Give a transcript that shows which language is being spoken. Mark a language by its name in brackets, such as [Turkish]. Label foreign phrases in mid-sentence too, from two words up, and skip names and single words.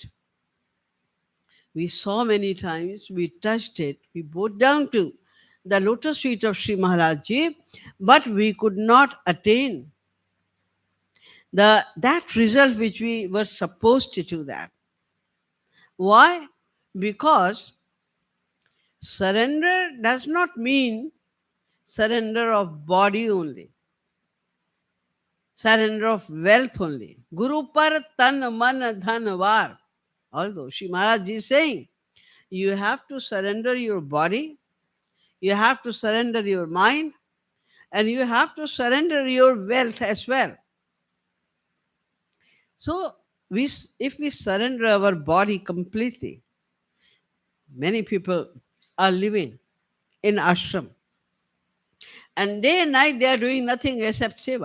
[English] We saw many times, we touched it, we bowed down to the lotus feet of Sri Maharaj Ji, but we could not attain that result which we were supposed to do that. Why? Because surrender does not mean surrender of body only, surrender of wealth only. [Hindi] Guru par tan man dhan var. [English] Although Sri Maharaj is saying, you have to surrender your body, you have to surrender your mind, and you have to surrender your wealth as well. So, if we surrender our body completely, many people are living in ashram, and day and night they are doing nothing except seva.